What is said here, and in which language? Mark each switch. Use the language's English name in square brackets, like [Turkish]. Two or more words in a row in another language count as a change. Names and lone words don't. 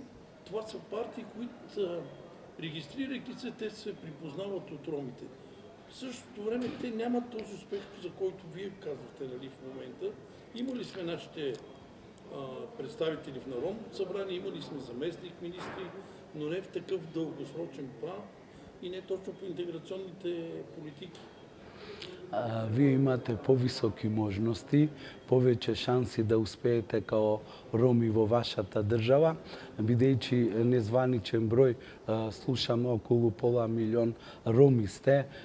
[Bulgarian] Това са партии, които регистрирайки се, те се припознават от ромите. В същото време те нямат този успех, за който вие казвате, нали, в момента. Имали сме нашите представители в Народното събрание, имали сме заместник министри, но не в такъв дългосрочен план и не точно по интеграционните политики. [Macedonian] Вие имате повисоки можности, повеќе шанси да успеете као роми во вашата држава, бидејќи незваничен број, слушаме околу пола милион роми сте,